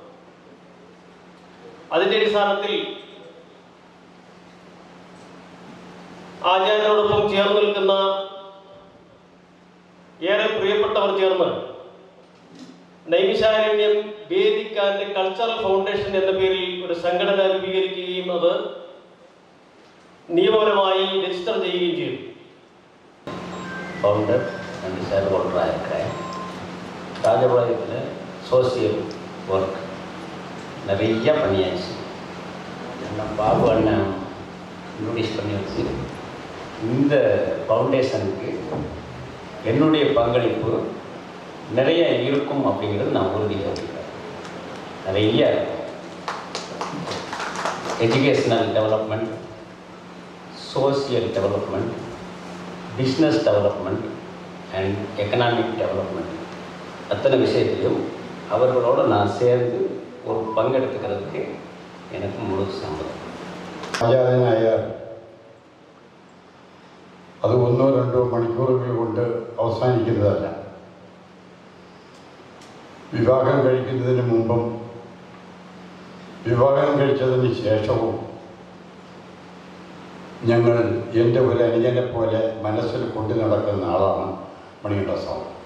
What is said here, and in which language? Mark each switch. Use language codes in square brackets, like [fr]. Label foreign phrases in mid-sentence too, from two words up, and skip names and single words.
[ml] അതിൻ്റെ അടിസ്ഥാനത്തിൽ ആചാര്യനോടൊപ്പം ചേർന്ന് നിൽക്കുന്ന ഏറെ പ്രിയപ്പെട്ടവർ ചേർന്ന് നൈമിഷാരണ്യം വേദിക് ആൻഡ് കൾച്ചറൽ ഫൗണ്ടേഷൻ എന്ന പേരിൽ ഒരു സംഘടന രൂപീകരിക്കുകയും അത് നിയമപരമായി രജിസ്റ്റർ ചെയ്യുകയും ചെയ്തു. [en] Founder and share holderആയ [ta] ராஜபாளையத்தில் [en] social work [ta] நிறைய பண்ணியாச்சு. நம்ம பாபு அண்ணன் இன்ட்ரடியூஸ் பண்ணி வச்சு இந்த ஃபவுண்டேஷனுக்கு என்னுடைய பங்களிப்பு நிறைய இருக்கும் அப்படிங்கிறது நான் உறுதியாக இருக்கிறேன். நிறைய [en] educational development, social development, business development and economic development [ta] அத்தனை விஷயத்திலையும் அவர்களோடு நான் சேர்ந்து ஒரு பங்கெடுத்துக்கிறதுக்கு எனக்கு முழு சம்மதம். [ml] ആചാര്യനായാൽ അത് 1-2 മണിക്കൂറുകൾ കൊണ്ട് അവസാനിക്കുന്നതല്ല. വിവാഹം കഴിക്കുന്നതിന് മുമ്പും വിവാഹം കഴിച്ചതിന് ശേഷവും ഞങ്ങൾ എൻ്റെ ഒരു അനുജനെ പോലെ മനസ്സിൽ കൊണ്ടു നടക്കുന്ന ആളാണ് മണികണ്ഠ സ്വാമി.